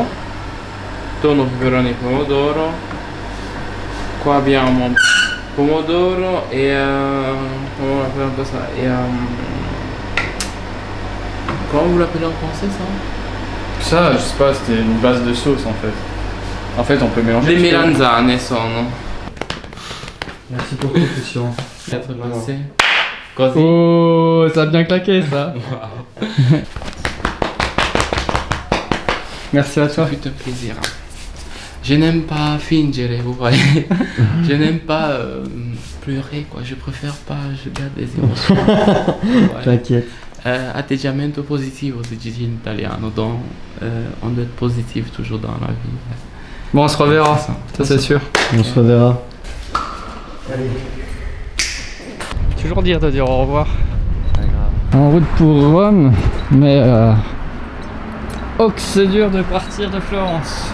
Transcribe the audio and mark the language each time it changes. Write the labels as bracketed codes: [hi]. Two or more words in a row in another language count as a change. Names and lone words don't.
[it] Tonno, peperoni e pomodoro. Qua abbiamo pomodoro [fr] et comment vous l'appelez en français ça? Ça, je sais pas, c'était une base de sauce en fait. En fait, on peut mélanger. [it] Le melanzane sono. [fr] Merci pour ton question. Quatre passé. Così. Oh, ça a bien claqué ça. Merci à toi. Ça fait un plaisir. Je n'aime pas fingere, vous voyez. Je n'aime pas pleurer, quoi. Je préfère pas, je garde des émotions. Ouais. T'inquiète. [it] Atteggiamento positivo, si dice in italiano. [fr] Donc, on doit être positif toujours dans la vie. Bon, on se reverra, ça c'est sûr. On se reverra. Allez. Toujours dire de dire au revoir. En route pour Rome, mais oh que c'est dur de partir de Florence.